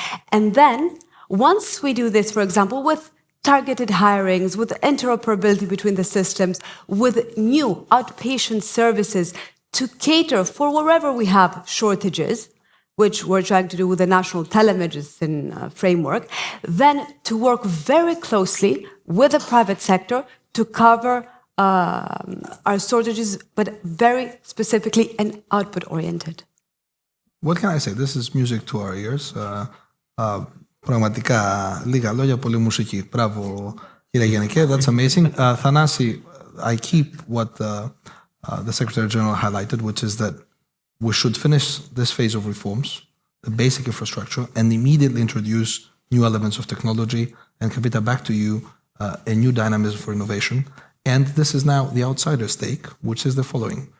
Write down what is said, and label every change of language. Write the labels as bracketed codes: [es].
[en] And then, once we do this, for example, with targeted hirings, with interoperability between the systems, with new outpatient services to cater for wherever we have shortages, which we're trying to do with the national telemedicine framework, then to work very closely with the private sector to cover our shortages, but very specifically and output-oriented. What can I say? This is music to our ears. [el] Πραγματικά λίγα λόγια, πολύ μουσική. Μπράβο, κύριε Γενικέ, [en] that's amazing. Thanasi, I keep what the Secretary General highlighted, which is that we should finish this phase of reforms, the basic infrastructure, and immediately introduce new elements of technology. And Kavita, back to you, a new dynamism for innovation. And this is now the outsider stake, which is the following.